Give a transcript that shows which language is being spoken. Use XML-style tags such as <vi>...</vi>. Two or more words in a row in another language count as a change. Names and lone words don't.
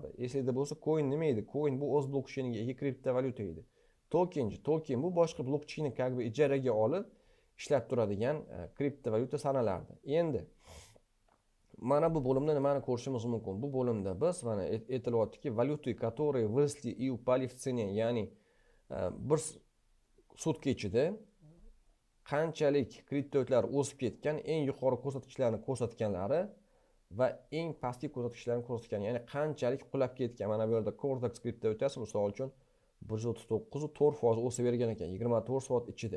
<uz>Esingizda bo'lsa, coin nima edi? Coin bu o'z blokcheyniga ega kriptovalyuta edi. Token bu boshqa blokcheyni ijaraga olib ishlab turadigan kriptovalyuta sanalardi. Endi mana bu bo'limda nimani ko'rishimiz mumkin? Bu bo'limda biz mana aytilyaptiki,</uz> <ru>valyuты, которые выросли и упали в цене,</ru> <uz>ya'ni bir sutka ichida qanchalik kriptovalyutalar o'sib ketgan, eng yuqori ko'rsatkichlarni ko'rsatganlari va eng pastki ko'rsatkichlarni ko'rsatgan, ya'ni qanchalik qulab ketgan. Mana bu yerda Cortex kriptovalyutasi misol uchun 139.4% o'sib bergan ekan 24 soat ichida.</uz>